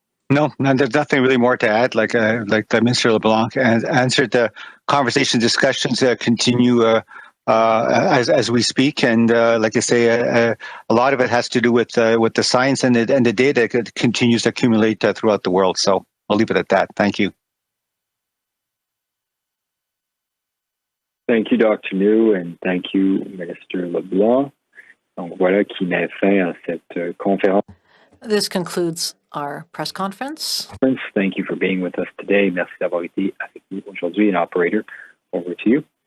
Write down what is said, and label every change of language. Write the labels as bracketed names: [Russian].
[English] No, there's nothing really more to add. Like the Minister LeBlanc answered, the conversation discussions continue as we speak, and like I say, a lot of it has to do with the science and the data that continues to accumulate throughout the world. So I'll leave it at that. Thank you. Thank you, Dr. New, and thank you, Minister LeBlanc. [French] Donc voilà qui met fin à cette conférence. [English] This concludes our press conference. Thank you for being with us today. [French] Merci d'avoir été avec nous aujourd'hui. [English] And operator, over to you.